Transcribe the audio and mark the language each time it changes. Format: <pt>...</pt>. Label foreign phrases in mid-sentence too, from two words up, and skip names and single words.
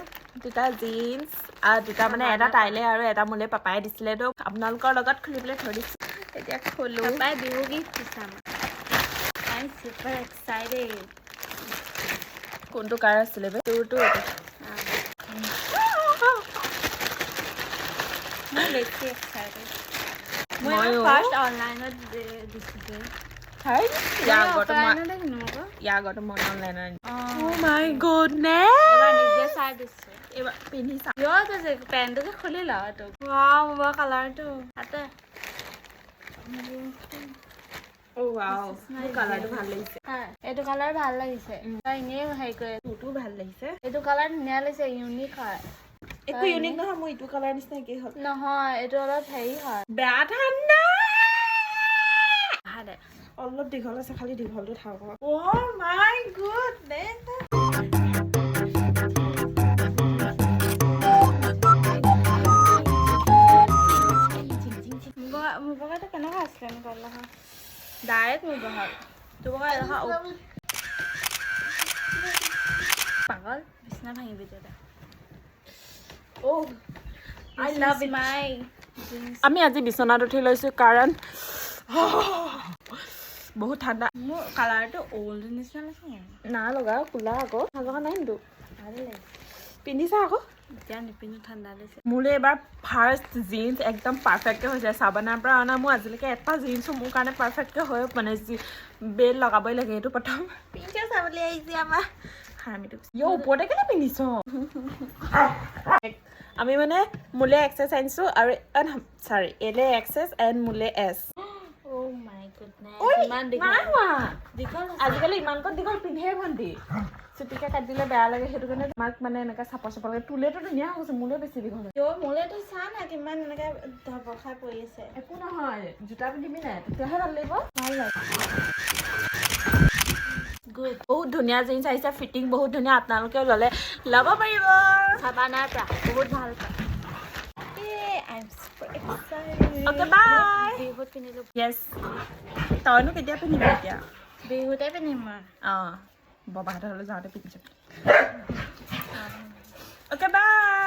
<as>দুটা জিন্স আৰু দুটা মানে এটা তাইলে আৰু এটা মোলে পাপাই দিছিলে তো আপোনালোকৰ লগত খুলিবলৈ থৈ দিছোঁ এতিয়া খোলো পাপাই বিহু গিফ্ট দিছে আমাক</as> <en>I'm super excited</en> <as>কোনটো কাৰ আছিলে বে তোৰটো মই বেছি excited মই ফাৰ্ষ্ট অনলাইনত দিছিলোঁ হাই ইয়াৰ আগতো মই অনলাইনত</as> <en>Oh my goodness</en> <as>এবাৰ নিজে চাই দিছোঁ এইবাৰ পিন্ধি চা ইয়ো যে পেণ্টটো যে খুলি ল এইটো ৱাও মোৰ কালাৰটো হাতে</as> <en>Oh wow</en> <as>মোৰ কালাৰটো ভাল লাগিছে এইটো কালাৰ ভাল লাগিছে তই এনেই হেৰি কৰে তোৰটো ভাল লাগিছে এইটো কালাৰ ধুনীয়া লাগিছে ইউনিক হয় একো ইউনিক নহয় মোৰ এইটো কালাৰ নিচিনা কি হ'ল নহয় এইটো অলপ হেৰি হয় বেয়া ঠাণ্ডা দে অলপ দীঘল আছে খালি দীঘলটো থাকক</as> <en>Oh my goodness</en> <as>মোৰ বগাটো কেনেকুৱা আছিলে এনেকুৱা নহয় ডাইৰেক্ট মোৰ বগা তোৰ বগা দেখা পাগল বিছনা ভাঙিবি তেতিয়া Oh</as> <en>I love it my</en> <as>আমি আজি বিছনাত উঠি লৈছোঁ কাৰণ বহুত ঠাণ্ডা মোৰ কালাৰটো ওল্ড নিচিনা লাগিছে না লগা কোলা আকৌ ভাল লগা নাই কিন্তু ভালে লাগিছে পিন্ধিছা আকৌ এতিয়া নিপিন্ধো ঠাণ্ডা লাগিছে মোলে এবাৰ ফাৰ্ষ্ট জিন্স একদম পাৰফেক্টকৈ হৈছে চাবানাৰ পৰা অনা মোৰ আজিলৈকে এটা জিন্সো মোৰ কাৰণে পাৰফেক্টকৈ হৈ মানে বেল্ট লগাবই লাগে এইটো প্ৰথম পিন্ধি চাবলৈ আহিছে আমাৰ হাৰ্মিটো ইয়ো ওপৰতে কেলৈ পিন্ধিছ আমি মানে মোলে এক্সেছ আনিছোঁ আৰু চৰি এলে এক্সেছ এণ্ড মোলে এছ</as> <en>Oh my goodness</en> <as>ইমান দীঘল দীঘল আজিকালি ইমান কত দীঘল পিন্ধে ভণ্টি চুটিকে কাটিলে বেয়া লাগে সেইটো কাৰণে তোমাক মানে এনেকৈ চাপৰ চাপৰ লাগে তোলেতো ধুনীয়া হৈছে মোলে বেছি দীঘল মোলেতো চা না কিমান এনেকৈ ধপখাই পৰি আছে একো নহয় জোতা পিন্ধিবি নাই তেতিয়াহে ভাল লাগিব ভাল লাগে গুড বহুত ধুনীয়া জিন্স আহিছে ফিটিং বহুত ধুনীয়া আপোনালোকেও ল'লে ল'ব পাৰিব চাবানাৰ পৰা বহুত ভাল পায়</as> <en>I'm super excited Okay, bye.</en> <as>বিহুত পিন্ধিলোঁ Yes. তইনো কেতিয়া পিন্ধিবি এতিয়া বিহুতে পিন্ধিম মই অঁ ববাহঁতৰ হ'লে যাওঁতে পিন্ধি যাম</as> <en>okay bye</en>